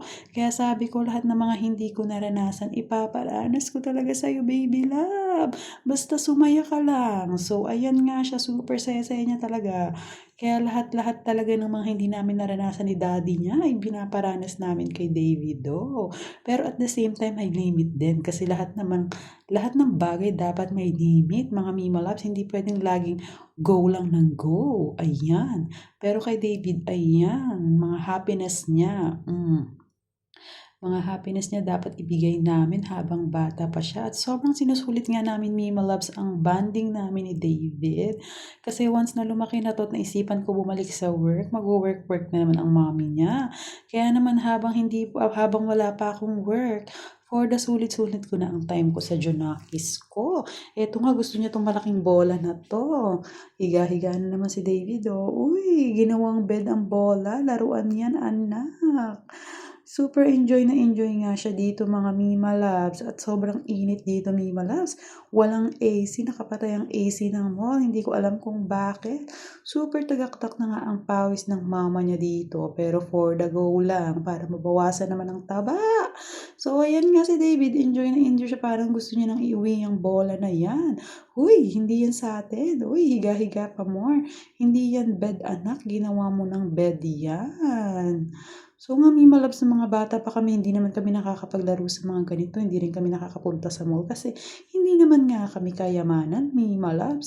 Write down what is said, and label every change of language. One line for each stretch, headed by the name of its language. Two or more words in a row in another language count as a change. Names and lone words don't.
Filipino: Kaya sabi ko lahat ng mga hindi ko naranasan, ipaparanas ko talaga sa'yo,
English: baby love.
Filipino: Basta sumaya ka lang. So, ayan nga siya, super saya-saya niya talaga. Kaya lahat-lahat talaga ng mga hindi namin naranasan ni daddy niya ay binaparanas namin kay David.
English: Pero at the same time,
Filipino: may limit din. Kasi lahat ng bagay dapat may limit. Mga Mima Loves, hindi pwedeng laging go lang ng go. Ayan. Pero kay David, ayan. Mga happiness niya. Mga happiness niya dapat ibigay namin habang bata pa siya. At sobrang sinusulit nga namin, Mima Loves, ang bonding namin ni David. Kasi once na lumaki na to at naisipan ko bumalik sa work, mag-work na naman ang mommy niya. Kaya naman habang wala pa akong work, for the sulit-sulit ko na ang time ko sa Junakis ko. Eto nga, gusto niya tong malaking bola na to. Higa-higa na naman si David, oh. Uy, ginawang bed ang bola. Laruan yan, anak.
English: Super enjoy
Filipino: nga siya dito mga Mima Loves at sobrang init dito Mima Loves. Walang AC, nakapatay ang AC ng mall. Hindi ko alam kung bakit. Super tagaktak na nga ang pawis ng mama niya dito pero for the go lang para mabawasan naman ang taba. So ayan nga si David, enjoy na enjoy siya, parang gusto niya nang iuwi yung bola na yan. Huy, hindi yan sa atin. Uy, higa-higa pa more. Hindi yan bed anak, ginawa mo ng bed yan. So nga Mima Loves, ng mga bata pa kami, hindi naman kami nakakapaglaro sa mga ganito, hindi rin kami nakakapunta sa mall kasi hindi naman nga kami kayamanan, Mima Loves.